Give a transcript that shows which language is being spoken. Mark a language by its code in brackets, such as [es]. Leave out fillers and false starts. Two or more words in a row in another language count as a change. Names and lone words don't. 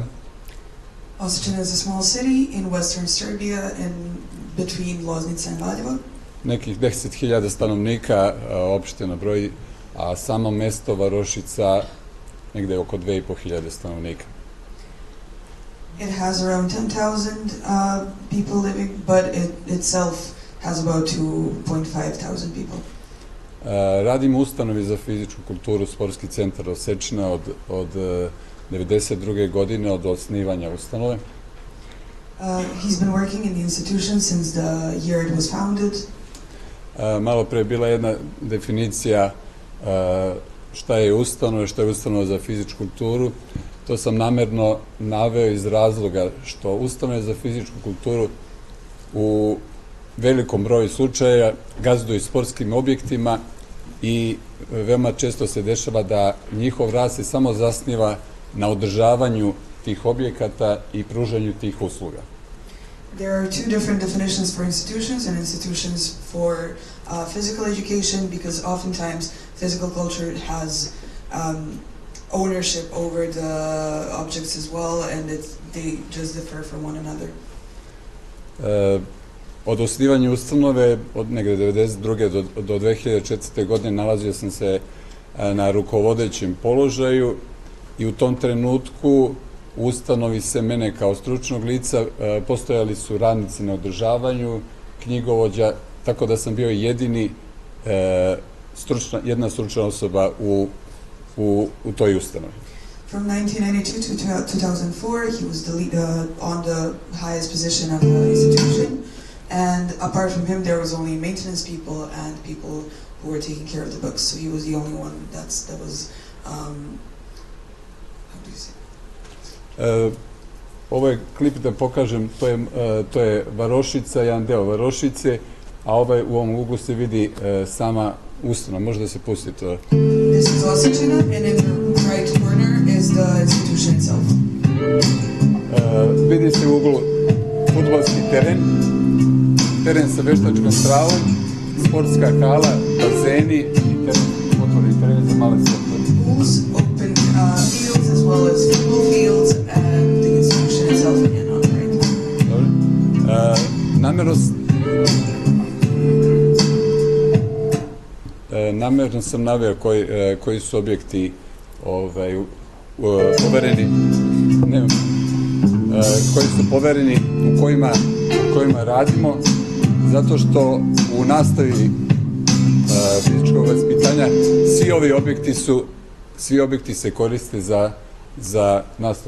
[en] Osečina is a small city in western Serbia in between Loznica and Valjevo. [sr] Nekih 10.000 stanovnika opština broji, a samo mesto Varošica negde oko 2.500 stanovnika. [en] It has around 10,000 people living, but it itself has about 2,500 people. [sr] Radim u ustanovi za fizičku kulturu Sportski centar Osečina od 92. godine, od osnivanja ustanove. [en] He's been working in the institution since the year it was founded. [sr] Malo pre je bila jedna definicija šta je ustanova za fizičku kulturu. To sam namerno naveo iz razloga što ustanove za fizičku kulturu u velikom broju slučaja gazduju sportskim objektima i veoma često se dešava da njihov rad se samo zasniva na održavanju tih objekata i pružanju tih usluga. [en] There are two different definitions for institutions and institutions for physical education, because oftentimes physical culture has ownership over the objects as well, and they just differ from one another. [sr] Od osnivanja ustanove, od negde 1992. do 2004. godine nalazio sam se na rukovodećem položaju i u tom trenutku u ustanovi se mene kao stručnog lica postojali su radnici na održavanju, knjigovođa, tako da sam bio jedna stručna osoba u toj ustanovi. [en] From 1992 to 2004, he was on the highest position of the institution, and apart from him, there was only maintenance people and people who were taking care of the books. So he was the only one that was, how do you say? [sr] Ovo je klip da pokažem, to je varošica, jedan deo varošice, a u ovom uglu se vidi sama ustanova. Može da se pusti to. [en] This is Osečina, and in the right corner is the institution itself. [sr] Vidi se u uglu fudbalski teren sa veštačkom travom, sportska hala, bazeni i otvoreni teren za male sportove. [en] Pools, open fields, as well as football fields, and the institution itself again on the right. [sr] Namerno sam naveo koji su objekti povereni, koji su povereni, u kojima radimo, zato što u nastavi fizičkog vaspitanja svi objekti se koriste za nastavu.